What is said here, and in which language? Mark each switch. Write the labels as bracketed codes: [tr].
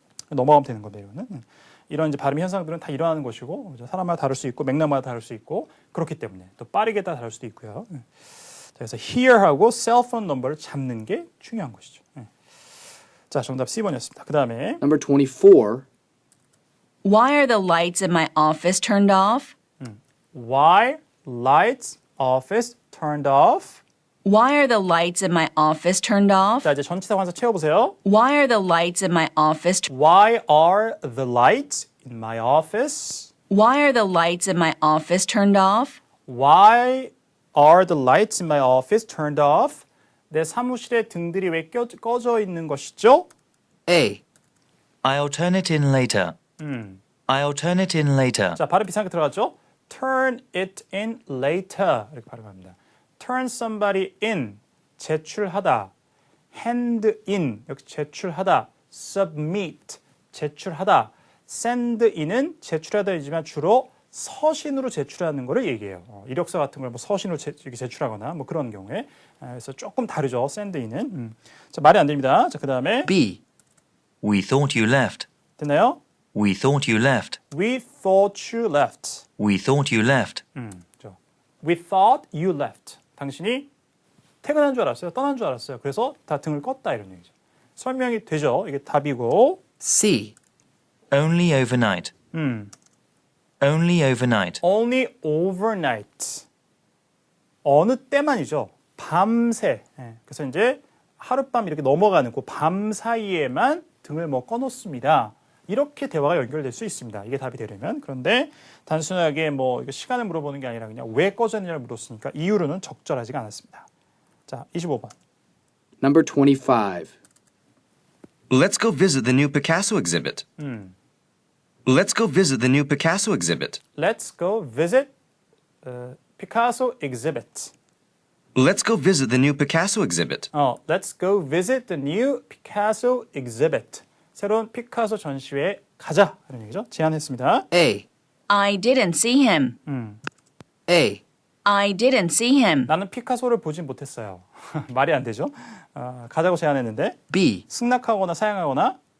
[ko] 넘어가면 되는 건데, 이거는. 이런 이제 발음 현상들은 다 일어나는 것이고, 사람마다 다를 수 있고, 맥락마다 다를 수 있고, 그렇기 때문에 또 빠르게 다 다를 수도 있고요. 그래서 here하고 cell phone number를 잡는 게 중요한 것이죠. 자, 정답 C번이었습니다. 그 다음에 [en] Number 24. Why are the lights in my office turned off? Why lights office turned off? Why are the lights in my office turned off? [ko] 자, 이제 전치사 관사 채워보세요. [en] Why are the lights in my office? Why are the lights in my office? Why are the lights in my office turned off? Why are the lights in my office turned off? [ko] 내 사무실의 등들이 왜 꺼져 있는 것이죠? [en] A. I'll turn it in later. I'll turn it in later. [ko] 자, 발음 비슷하게 들어갔죠? [en] Turn it in later [ko] 이렇게 발음합니다. [en] Turn somebody in, [ko] 제출하다. Hand in, 역시 제출하다. Submit, 제출하다. Send in은 제출하다이지만 주로 서신으로 제출하는 거를 얘기해요. 이력서 같은 걸 뭐 서신으로 제출하거나 뭐 그런 경우에. 그래서 조금 다르죠. send in은. 자, 말이 안 됩니다. 자, 그 다음에 [en] B. We thought you left. [ko] 됐나요? [en] We thought you left. We thought you left. We thought you left. We thought you left. [ko] 당신이 퇴근한 줄 알았어요. 떠난 줄 알았어요. 그래서 다 등을 껐다 이런 얘기죠. 설명이 되죠. 이게 답이고. [en] C. Only overnight. Only overnight. Only overnight. [ko] 어느 때만이죠. 밤새. 그래서 이제 하룻밤 이렇게 넘어가는 그 밤 사이에만 등을 뭐 꺼놓습니다. 이렇게 대화가 연결될 수 있습니다. 이게 답이 되려면. 그런데 단순하게 뭐 이거 시간을 물어보는 게 아니라 그냥 왜 꺼졌느냐를 물었으니까 이유로는 적절하지가 않았습니다. 자, 25번. [en] Number 25. Let's go visit the new Picasso exhibit. Let's go visit the new Picasso exhibit. Let's go visit Picasso exhibit. Let's go visit the new Picasso exhibit. Let's go visit the new Picasso exhibit. [ko] 새로운 피카소 전시회에 가자 하는 얘기죠. 제안했습니다. [en] A. I didn't see him. A. I didn't see him. [ko] 나는 피카소를 보진 못했어요. 말이 안 되죠. 가자고 제안했는데 [en] B. [ko] 승낙하거나 사양하거나